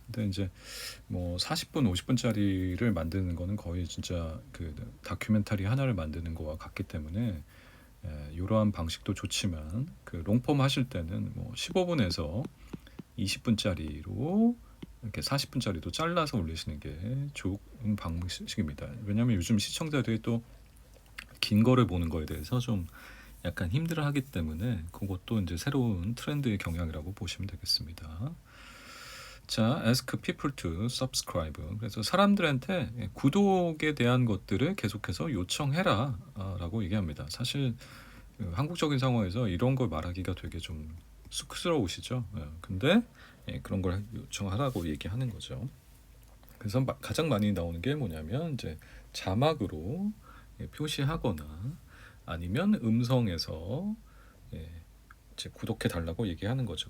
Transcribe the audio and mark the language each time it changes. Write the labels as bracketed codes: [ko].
[ko] 근데 이제 뭐 40분, 50분짜리를 만드는 거는 거의 진짜 그 다큐멘터리 하나를 만드는 거와 같기 때문에 이러한 방식도 좋지만 그 롱폼 하실 때는 뭐 15분에서 20분짜리로 이렇게 40분짜리도 잘라서 올리시는 게 좋은 방식입니다. 왜냐하면 요즘 시청자들이 또 긴 거를 보는 거에 대해서 좀 약간 힘들어하기 때문에 그것도 이제 새로운 트렌드의 경향이라고 보시면 되겠습니다. [en] 자, ask people to subscribe. [ko] 그래서 사람들한테 구독에 대한 것들을 계속해서 요청해라 라고 얘기합니다. 사실 한국적인 상황에서 이런 걸 말하기가 되게 좀 쑥스러우시죠. 근데 그런 걸 요청하라고 얘기하는 거죠. 그래서 가장 많이 나오는 게 뭐냐면 이제 자막으로 표시하거나 아니면 음성에서 이제 구독해 달라고 얘기하는 거죠.